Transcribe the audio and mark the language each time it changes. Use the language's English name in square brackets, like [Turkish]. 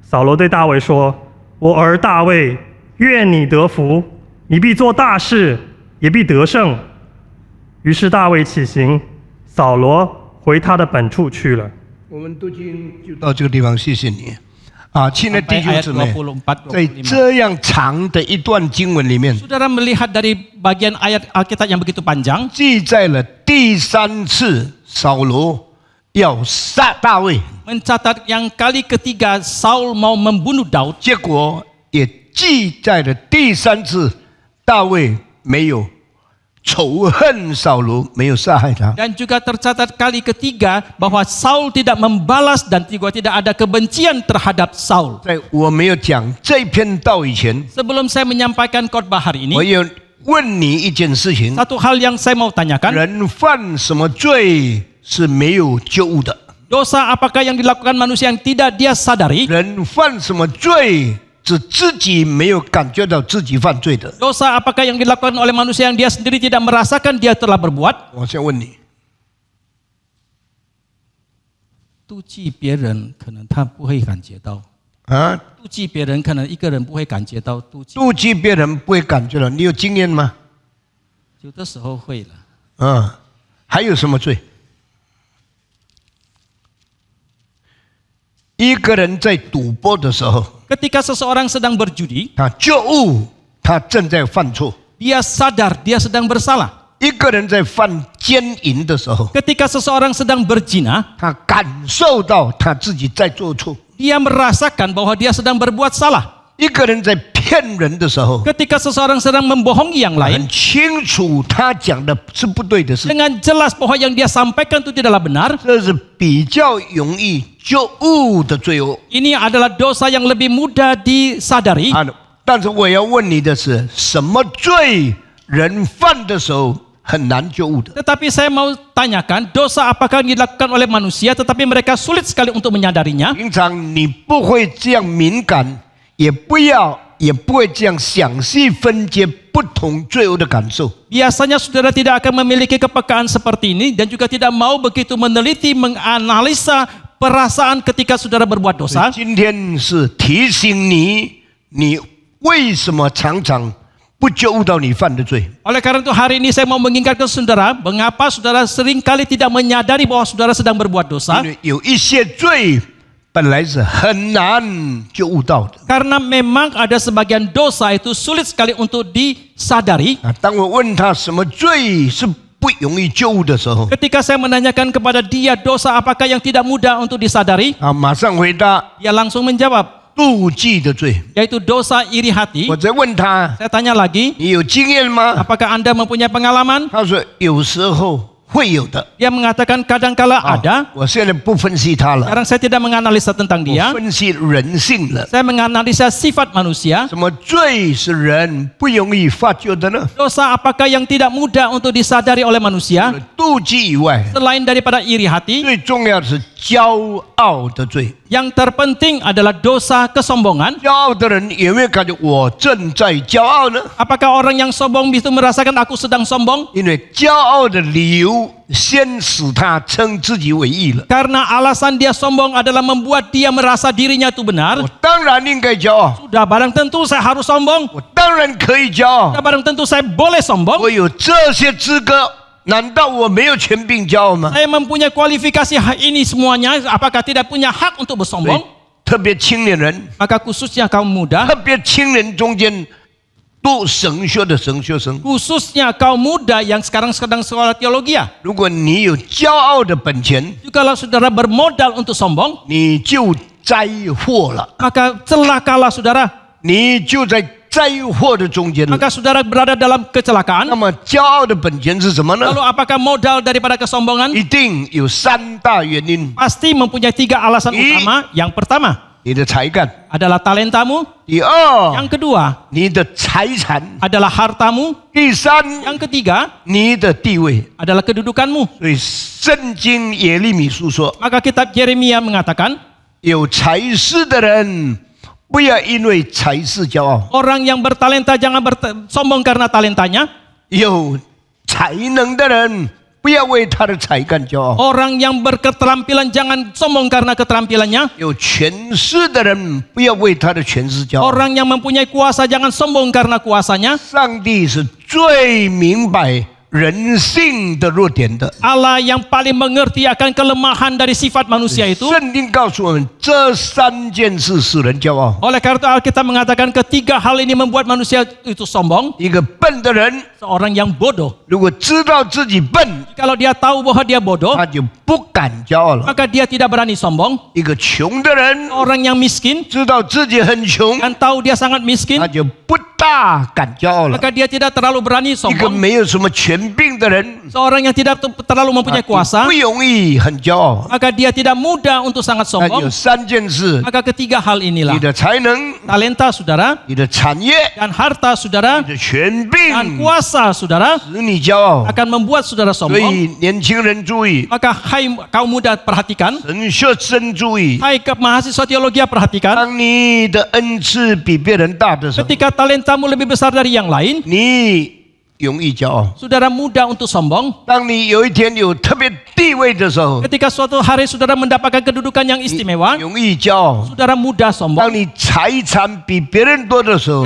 [Chinese] 扫罗对大卫说：“我儿大卫，愿你得福，你必做大事，也必得胜。” 于是大卫起行，扫罗回他的本处去了。我们读经就到这个地方，谢谢你。亲爱的弟兄姊妹，在这样长的一段经文里面， [Indonesian] Saudara melihat dari bagian ayat Alkitab yang begitu panjang， [Chinese] 记载了第3次扫罗要杀大卫， [Indonesian] mencatat yang kali ketiga Saul mau membunuh Daud， [Chinese] 结果也记载了第3次大卫没有仇恨扫罗，没有杀害他。 [Indonesian] dan juga tercatat kali ketiga bahwa Saul tidak membalas dan juga tidak ada kebencian terhadap Saul。 [Chinese] 在我没有讲这篇道以前， [Indonesian] Sebelum saya menyampaikan khotbah hari [Chinese] 我 [Indonesian] ini， [Chinese] 也问你一件事情： [Indonesian] satu hal yang saya mau tanyakan， [Chinese] 人犯什么罪是没有救悟的？ [Indonesian] dosa apakah yang dilakukan manusia yang tidak dia sadari？ [Chinese] 人犯什么罪是自己没有感觉到自己犯罪的？ [Indonesian] Dosa apakah yang dilakukan oleh manusia yang dia sendiri tidak merasakan dia telah berbuat？ [Chinese] 我先问你，妒忌别人可能他不会感觉到， 妒忌别人可能一个人不会感觉到妒忌，妒忌别人不会感觉到，你有经验吗？有的时候会了。还有什么罪？一个人在赌博的时候， [Indonesian] Ketika seseorang sedang berjudi， [Chinese] 他觉悟他正在犯错； [Indonesian] dia sadar dia sedang bersalah。 [Chinese] 一个人在犯奸淫的时候， [Indonesian] Ketika seseorang sedang berzina， [Chinese] 他感受到他自己在做错； [Indonesian] dia merasakan bahwa dia sedang berbuat salah。 [Chinese] 一个人在骗人的时候， [Indonesian] Ketika seseorang sedang membohongi yang [Chinese] 很 [Indonesian] lain， [Chinese] 清楚他讲的是不对的事， [Indonesian] dengan jelas bahwa yang dia sampaikan itu tidaklah benar， [Chinese] 这是比较容易觉悟的罪恶。 [Indonesian] ini adalah dosa yang lebih mudah disadari。 [Chinese] 但是我要问你的是，什么罪人犯的时候很难觉悟的？ [Indonesian] Tetapi saya mau tanyakan, dosa apakah yang dilakukan oleh manusia tetapi mereka sulit sekali untuk menyadarinya? [Chinese] 平常你不会这样敏感，也不会这样详细分解不同罪恶的感受。 [Indonesian] Biasanya saudara tidak akan memiliki kepekaan seperti ini dan juga tidak mau begitu meneliti, menganalisa perasaan ketika saudara berbuat dosa. [Chinese] 今天是提醒你，你为什么常常不觉悟到你犯的罪？ [Indonesian] Oleh karena itu hari ini saya mau mengingatkan saudara, mengapa saudara seringkali tidak menyadari bahwa saudara sedang berbuat dosa? [Chinese] 因为有一些罪本来是很难觉悟到的。 [Indonesian] Karena memang ada sebagian dosa itu sulit sekali untuk disadari. [Chinese] 当我问他什么罪是不容易觉悟的时候， [Indonesian] Ketika saya menanyakan kepada dia dosa apakah yang tidak mudah untuk disadari, [Chinese] 马上回答 [Indonesian] dia langsung menjawab, [Chinese] 妒忌的罪。 [Indonesian] yaitu dosa iri hati. [Chinese] 我再问他， [Indonesian] Saya tanya lagi, [Chinese] 你有经验吗？ [Indonesian] apakah Anda mempunyai pengalaman? [Chinese] 他说有时候会有的。 [Indonesian] Dia mengatakan kadangkala ada. [Chinese] 我现在不分析它了， [Indonesian] Sekarang saya tidak menganalisa tentang [Chinese] 我 [Indonesian] dia. [Chinese] 分析人性了。 [Indonesian] Saya menganalisa sifat manusia. [Chinese] 什么罪是人不容易发觉的呢？ [Indonesian] Dosa apakah yang tidak mudah untuk disadari oleh manusia? [Chinese] 妒忌以外， [Indonesian] Selain daripada iri hati, [Chinese] 最重要的是骄傲的罪。 [Indonesian] yang terpenting adalah dosa kesombongan. [Chinese] 骄傲的人有没有感觉我正在骄傲呢？ [Indonesian] Apakah orang yang sombong itu merasakan aku sedang sombong? [Chinese] 因为骄傲的理由先使他称自己为义了。 [Indonesian] Karena alasan dia sombong adalah membuat dia merasa dirinya itu benar. [Chinese] 我当然应该骄傲， [Indonesian] Sudah barang tentu saya harus sombong. [Chinese] 我当然可以骄傲， [Indonesian] Sudah barang tentu saya boleh sombong. [Chinese] 我有这些资格，难道我没有权柄骄傲吗？ [Indonesian] Saya mempunyai kualifikasi hak ini semuanya. Apakah tidak punya hak untuk [Chinese] 所以 [Indonesian] bersombong? [Chinese] 特别青年人， [Indonesian] Maka khususnya kaum muda, [Chinese] 特别青年中间读神学的神学生， [Indonesian] khususnya kaum muda yang sekarang sedang sekolah teologi ya. [Chinese] 如果你有骄傲的本钱， [Indonesian] Kalau saudara bermodal untuk sombong, [Chinese] 你就灾祸了， [Indonesian] maka celakalah saudara. [Chinese] 你就在灾祸的中间了。 [Indonesian] Maka saudara berada dalam [Chinese] 那 [Indonesian] kecelakaan. [Chinese] 么骄傲的本钱是什么呢？ [Indonesian] Lalu apakah modal daripada kesombongan? [Chinese] 一定有三大原因： [Indonesian] Pasti mempunyai 3 alasan utama. Yang pertama [Chinese] 你的才干， [Indonesian] adalah talentamu. [Chinese] 第二， [Indonesian] Yang kedua [Chinese] 你的财产， [Indonesian] adalah hartamu. [Chinese] 第三， [Indonesian] Yang ketiga [Chinese] 你的地位。 [Indonesian] adalah kedudukanmu. [Chinese] 所以圣经耶利米书说， [Indonesian] Maka kitab Yeremia mengatakan, [Chinese] 有才识的人不要因为才识骄傲， [Indonesian] orang yang bertalenta jangan sombong karena talentanya. [Chinese] 有才能的人不要为他的才干骄傲， [Indonesian] Orang yang berketerampilan jangan sombong karena keterampilannya. [Chinese] 有权势的人不要为他的权势骄傲。 [Indonesian] Orang yang mempunyai kuasa jangan sombong karena kuasanya. [Chinese] 上帝是最明白人性的弱点的。 [Indonesian] Allah yang paling mengerti akan kelemahan dari sifat manusia itu. [Chinese] 圣经告诉我们，这三件事使人骄傲。 [Indonesian] Oleh karena itu Alkitab mengatakan ketiga hal ini membuat manusia itu sombong. [Chinese] 一个笨的人， [Indonesian] Seorang yang bodoh. [Chinese] 如果知道自己笨， [Indonesian] Kalau dia tahu bahwa dia bodoh, [Chinese] 他就不敢骄傲了。 [Indonesian] maka dia tidak berani sombong. [Chinese] 一个穷的人， [Indonesian] Orang yang miskin [Chinese] 知道自己很穷， [Indonesian] dan tahu dia sangat miskin, [Chinese] 他就不大敢骄傲了。 [Indonesian] maka dia tidak terlalu berani [Chinese] 一个 [Indonesian] sombong. [Chinese] 没有什么权柄的人， [Indonesian] Seorang yang tidak terlalu mempunyai [Chinese] 他就 [Indonesian] kuasa, [Chinese] 不容易很骄傲。 [Indonesian] maka dia tidak mudah untuk sangat [Chinese] 那有 [Indonesian] sombong. [Chinese] 三件事： [Indonesian] Maka ketiga hal [Chinese] 你 [Indonesian] inilah. [Chinese] 的才能、 [Indonesian] Talenta saudara, [Chinese] 你的产业、 [Indonesian] dan harta saudara, [Chinese] 你的权柄， [Indonesian] kuasa saudara [Chinese] 使你骄傲。 [Indonesian] akan membuat saudara [Chinese] 所 [Indonesian] sombong. [Chinese] 以年轻人注意， [Indonesian] Maka hai kaum muda perhatikan, [Chinese] 神学生注意， [Indonesian] hai ke mahasiswa teologi perhatikan, [Chinese] 当你的恩赐比别人大的时候， [Indonesian] ketika talentamu lebih besar dari yang lain, [Chinese] 你容易骄傲。 [Indonesian] saudara mudah untuk sombong. [Chinese] 当你有一天有特别地位的时候， [Indonesian] Ketika suatu hari saudara mendapatkan kedudukan yang istimewa, [Chinese] 容易骄傲。 [Indonesian] saudara mudah sombong. [Chinese] 你财产比别人多的时候，